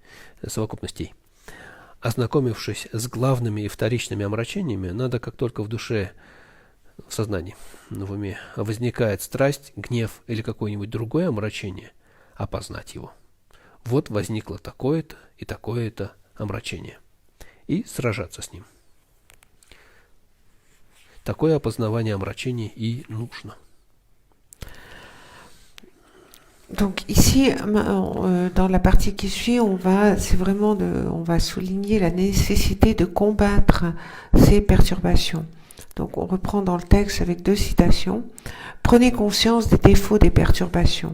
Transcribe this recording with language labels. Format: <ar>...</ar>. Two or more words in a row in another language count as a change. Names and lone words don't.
<ru>Ознакомившись с главными и вторичными омрачениями, надо, как только в душе, в сознании, в уме возникает страсть, гнев или какое-нибудь другое омрачение, опознать его. Вот возникло такое-то и такое-то омрачение. И сражаться с ним. Такое опознавание омрачений и нужно.</ru> <fr>Donc ici, dans la partie qui suit, on va souligner la nécessité de combattre ces perturbations. Donc on reprend dans le texte avec 2 citations. Prenez conscience des défauts des perturbations.</fr>